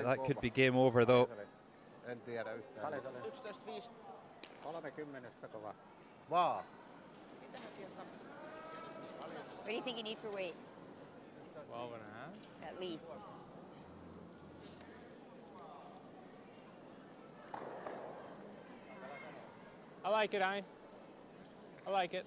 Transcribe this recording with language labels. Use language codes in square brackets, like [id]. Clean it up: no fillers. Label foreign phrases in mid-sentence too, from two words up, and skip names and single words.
[en] That could be game over though. [fi] En tiedä yhtään. 11.5. 30 kova. Vaan. [en] What do you think you need for weight? 12 and a half. At least. I like it, Ein. I like it.